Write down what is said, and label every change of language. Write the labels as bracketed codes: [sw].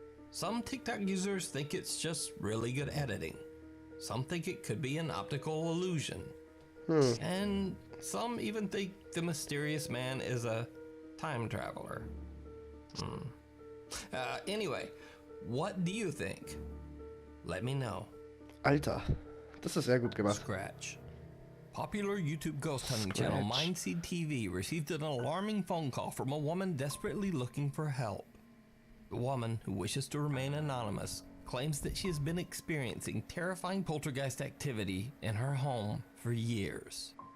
[en] Some TikTok users think it's just really good editing. Some think it could be an optical illusion. And some even think the mysterious man is a time traveler. Anyway, what do you think? Let me know. [de] Alter, das ist sehr gut gemacht. [en] Scratch. Popular YouTube ghost hunting channel Mindseed TV received an alarming phone call from a woman desperately looking for help. The woman, who wishes to remain anonymous, claims that she has been experiencing terrifying poltergeist activity in her home for years.